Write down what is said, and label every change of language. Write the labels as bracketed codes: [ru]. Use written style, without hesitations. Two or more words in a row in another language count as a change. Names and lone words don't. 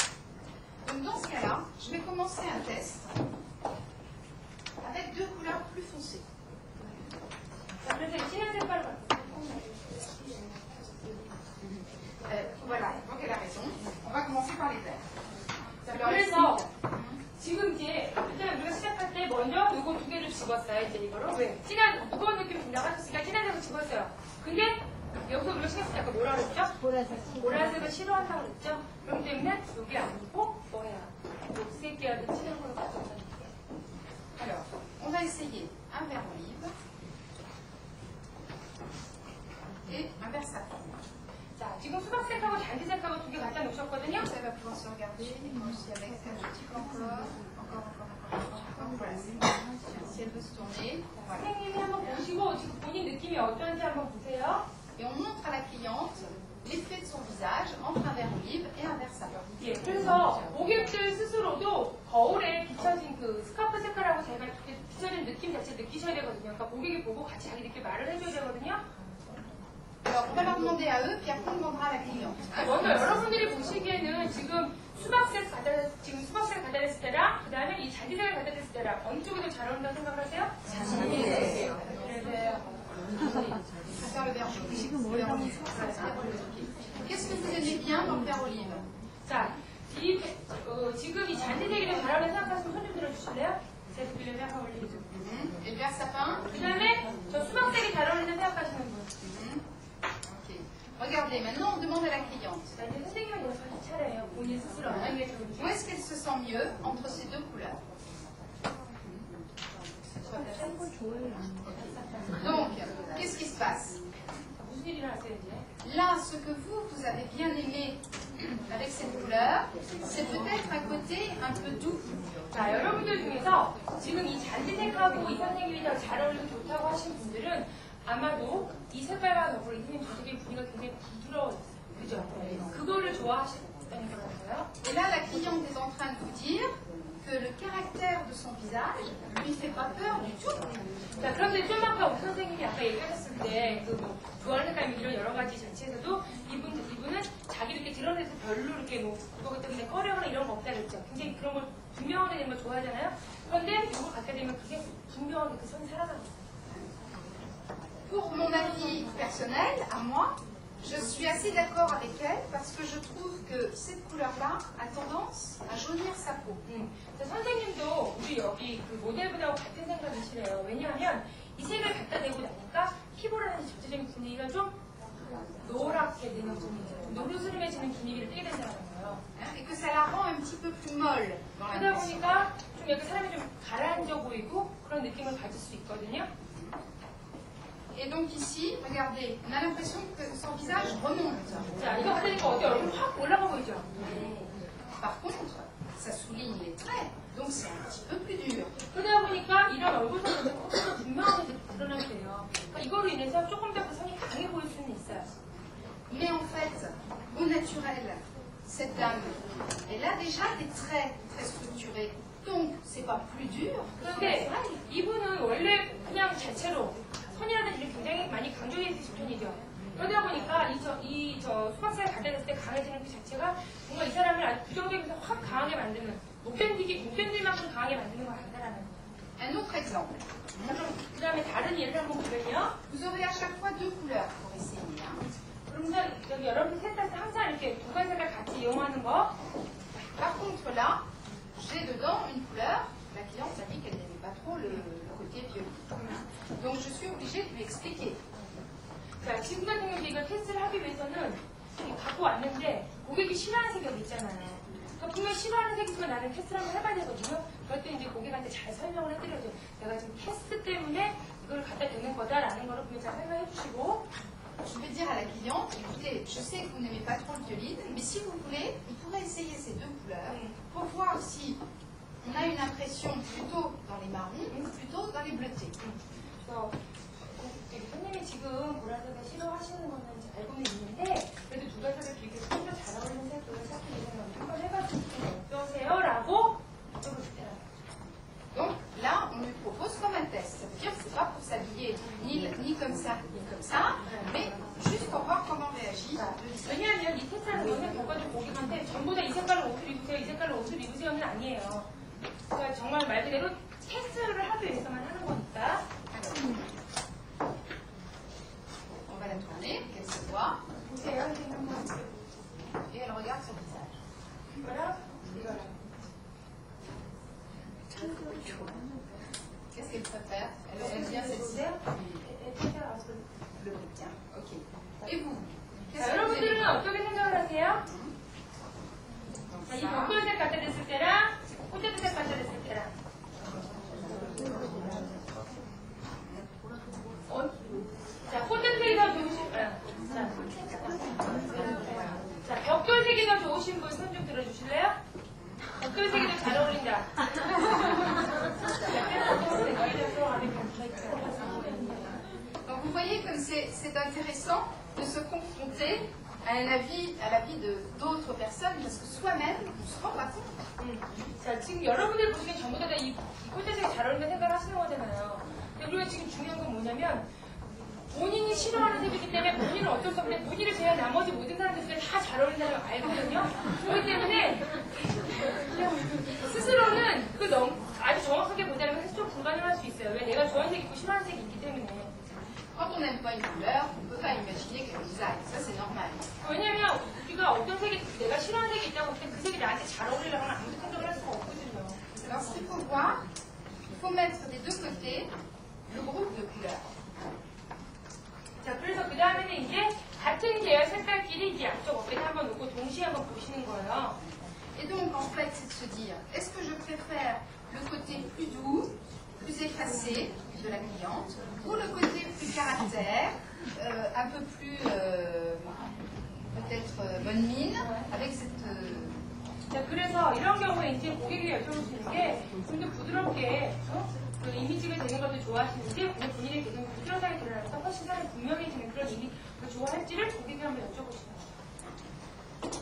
[fr] Donc dans ce cas-là, je vais commencer un test avec deux couleurs plus foncées. [ko] 자, 그래서 이 진한 색깔을 갖고 [fr] Voilà, donc elle a raison. On va commencer par les verts. [ko] 자, 그래서 지금 이제 일단 우리가 시작할 때 먼저 요거 두 개를 집었어요. 이제 이거로 왜? 진한 무거운 느낌 준다고 하셨으니까 진한색을 집었어요. 근데 여기서 우리가 신경 쓸 때 아까 뭐라 그랬죠? 보라색을 싫어한다고 그랬죠? 그렇기 때문에 여기 아니고 뭐야? 녹색 계열의 진한 걸로 가져온다는 거예요. [fr] Alors, on va essayer un vert olive et un vert satin. [ko] 자, 지금 수박색하고 잔디색하고 두 개 갖다 놓으셨거든요. [fr] Ça va pouvoir se regarder, moi aussi avec un petit peu encore. Voilà, c'est bon. Si elle veut se tourner, voilà. [ko] 선생님이 한번 보시고 지금 본인 느낌이 어떤지 한번 보세요. [fr] Et on montre à la cliente l'effet de son visage entre un vert olive et un vert satin. [ko] 예, 그래서 고객들 스스로도 거울에 비춰진 그 스카프 색깔하고 제가 비춰진 느낌 자체 느끼셔야 되거든요. 그러니까 고객이 보고 같이 자기 느낌 말을 해줘야 되거든요. [fr] Alors, on va leur demander à eux, puis après on demandera à la cliente. [ko] 먼저 여러분들이 보시기에는 지금 수박색 갖다 댔을 때랑 그 다음에 이 잔디색을 갖다 댔을 때랑 어느 쪽이 더 잘 어울린다고 생각을 하세요? 잔디색. 그래서 [fr] Faire le vert jaune. Qu'est-ce que vous aimez bien dans le vert olive? [ko] 자, 지금 이 잔디색이 더 잘 어울린다고 생각하시면 손 좀 들어주실래요? 제가 빌려면 한번 올리죠. [fr] Et le vert sapin? [ko] 그 다음에 저 수박색이 잘 어울린다고 생각하시는 분. Ok. [fr] Regardez, maintenant on demande à la cliente, [ko] 자, 이제 선생님은 여기서 차례예요. 본인 스스로 어떤 게 [fr] où [ko] 좋은지. [fr] est-ce qu'elle se sent mieux entre ces deux couleurs? Donc, qu'est-ce qui se passe? [ko] 무슨 일이 났어요, 이제? [fr] Là, ce que vous avez bien aimé avec cette couleur, c'est peut-être un côté un peu doux. [ko] 자, 여러분들 중에서 지금 이 잔디색하고 이 선생님이 더 잘 어울리고 좋다고 하신 분들은 아마도 이 색깔과 더불어 이 선생님 저쪽의 분위기가 굉장히 부드러워졌어요. 그죠? 그거를 좋아하시다는 거라서요. [fr] Et là, la cliente est en train de vous dire que le caractère de son visage lui fait pas peur du tout. [ko] 자, 그런데 좀 아까 옥 선생님이 아까 얘기하셨을 때, 뭐, 좋아하는 색깔 이런 여러 가지 자체에서도 이분은 자기 이렇게 드러내서 별로 이렇게 뭐, 그거 때문에 꺼려거나 이런 거 없다 그랬죠. 굉장히 그런 걸 분명하게 되는 걸 좋아하잖아요. 그런데 이거 갖게 되면 그게 분명하게 그 선이 살아나는 거예요. [fr] Pour mon avis personnel, à moi, je suis assez d'accord avec elle parce que je trouve que cette couleur-là a tendance à jaunir sa peau. [ko] 자, 선생님도 우리 여기 그 모델분하고 같은 생각이시래요. 왜냐하면 이 색을 갖다 대고 나니까 피부라는 전체적인 분위기가 좀 노랗게 되는 분위기, 노르스름해지는 분위기를 띠게 된다는 거예요. [fr] Et que ça la rend un petit peu plus molle dans la [ko] 그러다 [fr] peau. [ko] 보니까 좀 약간 사람이 좀 가라앉아 보이고 그런 느낌을 가질 수 있거든요. [fr] Et donc ici, regardez, on a l'impression que son visage remonte. [ko] 자, 이거 하니까 어디 얼굴 확 올라가 보이죠? [fr] Par contre, ça souligne les traits, donc c'est un petit peu plus dur. [ko] 그러다 보니까 이런 얼굴 선이 조금 분명하게 드러나게 돼요. 그러니까 이거로 인해서 조금 더 그 선이 강해 보일 수는 있어요. [fr] Mais en fait, au naturel, cette dame, elle a déjà des traits très structurés. Donc, c'est pas plus dur. [ko] 그런데 이분은 원래 그냥 자체로 선이라는 일을 굉장히 많이 강조해 주신 편이죠. 그러다 보니까 저 수박살을 갖다 댔을 때 강해지는 그 자체가 정말 이 사람을 아주 부정적이면서 확 강하게 만드는, 못 견딜 만큼 강하게 만드는 거 아니다라는 거예요. [fr] Un autre exemple. [ko] 그 다음에 다른 예를 한번 보면요. [fr] Vous aurez à chaque fois deux couleurs pour essayer. [ko] 그러면서 여기 여러분들 셋다서 항상 이렇게 두 가지 색깔 같이 이용하는 거. [fr] Par contre, là, j'ai dedans une couleur. La cliente m'a dit qu'elle n'aimait pas trop le côté violet. Donc, je suis obligée de lui expliquer. [ko] 자, 지금 같은 경우에 이걸 테스트를 하기 위해서는 이렇게 갖고 왔는데 고객이 싫어하는 색이 여기 있잖아요. 그러니까 분명 싫어하는 색이지만 나는 테스트를 한번 해봐야 되거든요. 그럴 때 이제 고객한테 잘 설명을 해드려야죠. 내가 지금 테스트 때문에 이걸 갖다 대는 거다라는 거를 분명 잘 설명해 주시고. [fr] Je vais dire à la cliente, écoutez, je sais que vous n'aimez pas trop le violet, mais si vous voulez, vous pourrez essayer ces deux couleurs pour voir si on a une impression plutôt dans les marrons ou plutôt dans les bleutés. [ko] 그래서 선생님이 지금 보라색을 싫어하시는 거는 알고는 있는데 그래도 두 가지를 비교해서 좀 더 잘 어울리는 색으로 찾기 위해서 한번 해가지고 어떠세요? 라고 이쪽으로 주더라고요. [fr] Donc là, on lui propose comme un test. Ça veut dire que c'est pas pour s'habiller ni comme ça, ni comme ça, mais juste pour voir comment réagit le visage. [ko] 왜냐하면 이 테스트라는 거는 결과적으로 고객한테 전부 다 이 색깔로 옷을 입으세요, 이 색깔로 옷을 입으세요는 아니에요. 그러니까 정말 말 그대로 테스트를 하기 위해서만 하는 거니까. [fr] On va la tourner, qu'elle se voit, [ko] 보세요, 선생님 한번. [fr] et elle regarde son visage. [ko] 이거랑 이거랑. [fr] Qu'est-ce qu'elle préfère? Elle aime bien celle-ci. Le bleu, tiens. Ok. Et vous? Qu'est-ce [ko] 자, [fr] que vous aimez? [ko] 여러분들은 어떻게 생각을 하세요? [fr] Donc [ko] 자, 이 [fr] ça. [ko] 벽돌색 갖다 댔을 때랑 포테토색 갖다 댔을 때랑 자, 포테토색이 더 좋으신 자, 벽돌색이 더 좋으신 분 손 좀 들어주실래요? 벽돌색이 더 잘 어울린다. [fr] Donc vous voyez comme c'est intéressant de se confronter à l'avis d'autres personnes parce que soi-même, on ne se rend pas compte. [ko] 자, 지금 여러분들 보시기엔 전부 다 이 포테토색이 잘 어울리는 생각을 하시는 거잖아요. 근데 우리가 지금 중요한 건 뭐냐면 본인이 싫어하는 색이기 때문에 본인은 어쩔 수 없는데 본인을 제외한 나머지 모든 사람들이 다 잘 어울린다는 걸 알거든요. 그렇기 때문에 스스로는 아주 정확하게 보자면 해서 좀 불가능할 수 있어요. 왜 내가 좋아하는 색이 있고 싫어하는 색이 있기 때문에. [fr] Quand on n'aime pas une couleur, on ne peut pas imaginer qu'elle nous aille. Ça, c'est normal. [ko] 왜냐면 우리가 어떤 색이 내가 싫어하는 색이 있다고 할 때 그 색이 나한테 잘 어울리려고 하면 아무도 생각을 할 수가 없거든요. [fr] Alors ce qu'il faut voir, il faut mettre des deux côtés le groupe de couleurs. [ko] 자, 그래서 그 다음에는 이제 같은 계열 색깔끼리 이 양쪽 어깨에 한번 놓고 동시에 한번 보시는 거예요. [fr] Et donc, en fait, c'est de se dire, est-ce que je préfère le côté plus doux, plus effacé de la cliente, ou le côté plus caractère, un peu plus, peut-être, bonne mine, avec cette... [ko] 자, 그래서 이런 경우에 이제 고객이 여쭤보시는 게 좀 더 부드럽게 그 이미지가 되는 것도 좋아하시는지 본인의 개성이 부드러하게 드러나면서 훨씬 사람이 분명해지는 그런 이미지를 좋아할지를 고객이 한번 여쭤보시는 거예요.